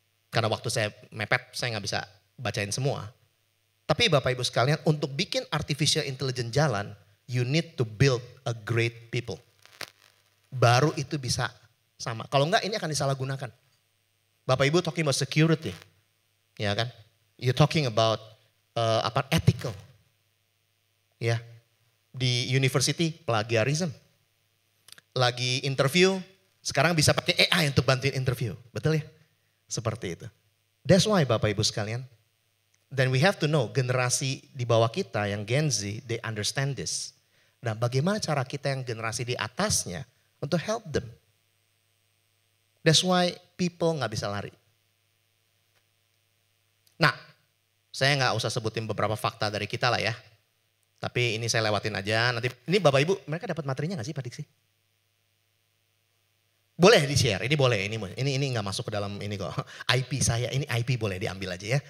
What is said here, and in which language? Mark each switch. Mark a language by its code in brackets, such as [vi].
[id] Karena waktu saya mepet, saya nggak bisa bacain semua. Tapi Bapak Ibu sekalian, untuk bikin artificial intelligence jalan, [en] you need to build a great people. [id] Baru itu bisa sama. Kalau enggak, ini akan disalahgunakan. Bapak Ibu [en] talking about security. [id] Ya kan? [en] You talking about ethical. [id] Ya. Di university plagiarism. Lagi interview, sekarang bisa pakai AI untuk bantuin interview. Betul ya? Seperti itu. [en] That's why [id] Bapak Ibu sekalian. [en] Then we have to know [id] generasi di bawah kita yang [en] Gen Z, they understand this. [id] Nah bagaimana cara kita yang generasi di atasnya untuk [en] help them. That's why people [id] gak bisa lari. Nah, saya nggak usah sebutin beberapa fakta dari kita lah ya. Tapi ini saya lewatin aja. Nanti ini Bapak Ibu, mereka dapat materinya nggak sih Pak Diksi? Boleh di-share, ini boleh. Ini nggak masuk ke dalam ini kok. IP saya, ini IP boleh diambil aja ya.